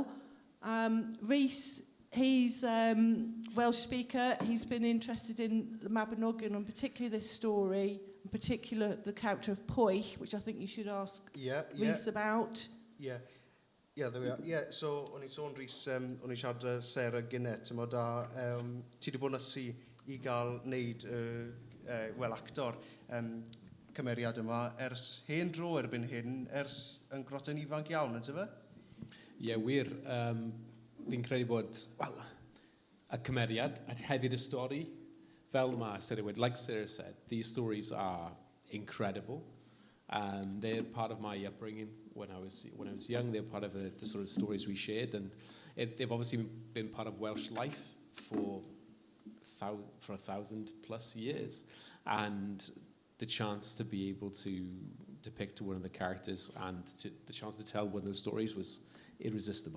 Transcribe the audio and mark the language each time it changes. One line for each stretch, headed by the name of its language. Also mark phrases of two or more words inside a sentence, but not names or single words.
English: Rhys, he's Welsh speaker. He's been interested in the Mabinogion, and particularly this story, in particular the character of Pwy, which I think you should ask Rhys about. Yeah, there we are.
Welsh: Yeah, so o'n I sôn Rhys, o'n I siarad Sarah gynnau, ti'n da, ti wedi bod yn ysu I gael wneud, actor, cymeriad yma ers hen dro erbyn hyn, ers yn groten ifanc iawn, ydy fe? Ie, wir. Fi'n credu bod, y cymeriad, a hefyd y stori, fel mae Sarah wedi,
English: like Sarah said, these stories are incredible. They're part of my upbringing when I was young. They're part of the sort of stories we shared, and they've obviously been part of Welsh life for 1,000+ years, and the chance to be able to depict one of the characters and the chance to tell one of those stories was irresistible.